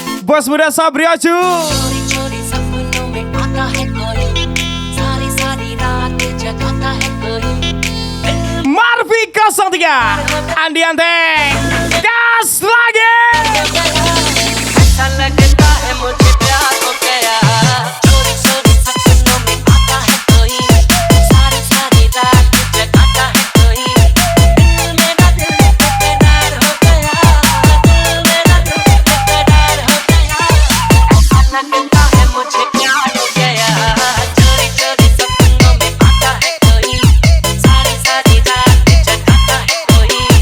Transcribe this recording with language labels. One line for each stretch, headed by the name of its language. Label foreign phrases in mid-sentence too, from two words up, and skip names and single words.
Indonesian: Bos muda Sabrioju.
Hindi: चोरी चोरी सपनों में आता है कोई, सारी सारी रात जगाता है कोई।
Indonesian: Marvi 03 Andi Anteng. Gas lagi.
Hindi: ऐसा लगता है मुझे प्यार हो गया, चोरी चोरी सपनों में आता है कोई, सारी सारी रात जगाता है कोई। दिल मेरा दिल बेकरार हो गया, दिल मेरा दिल बेकरार हो गया। ऐसा लगता है मुझे प्यार हो गया, चोरी चोरी सपनों में आता है कोई, सारी सारी रात जगाता है कोई।